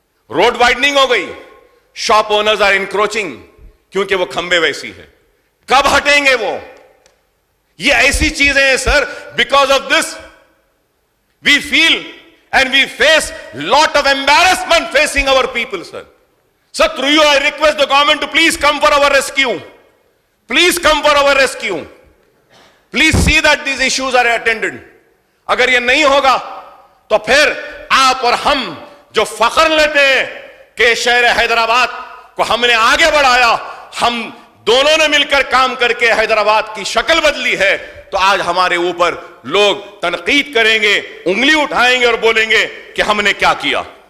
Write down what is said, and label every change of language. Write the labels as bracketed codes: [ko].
[hi] Road widening हो गई, [en] shop owners are encroaching, [hi] क्योंकि वो खंबे वैसी है। कब हटेंगे वो? ये ऐसी चीजें हैं sir, [en] Because of this we feel and we face lot of embarrassment facing our people, sir. So through you I request the government to please come for our rescue. Please come for our rescue. Please see that these issues are attended. [hi] अगर ये नहीं होगा तो फिर आप और हम जो फख्र लेते हैं कि शहर हैदराबाद को हमने आगे बढ़ाया, हम दोनों ने मिलकर काम करके हैदराबाद की शक्ल बदली है, तो आज हमारे ऊपर लोग तनकीद करेंगे, उंगली उठाएंगे और बोलेंगे कि हमने क्या किया।